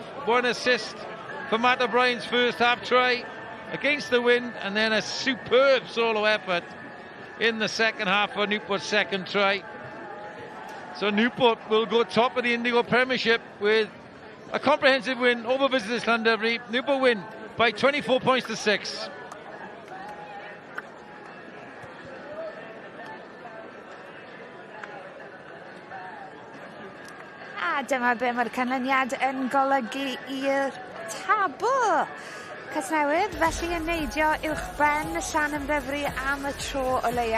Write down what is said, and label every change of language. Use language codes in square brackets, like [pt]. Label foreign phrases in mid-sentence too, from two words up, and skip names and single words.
[en] 1 assist for Matt O'Brien's first half try against the wind, and then a superb solo effort in the second half for Newport's second try. So Newport will go top of the Indigo Premiership with a comprehensive win over visitors Llandovery. Newport win by 24 points to 6. [cy] A dyma be mae'r canlyniad yn golygu i'r tabl. Casnewydd, felly yn neidio uwchben y Llandovery am y tro o leia.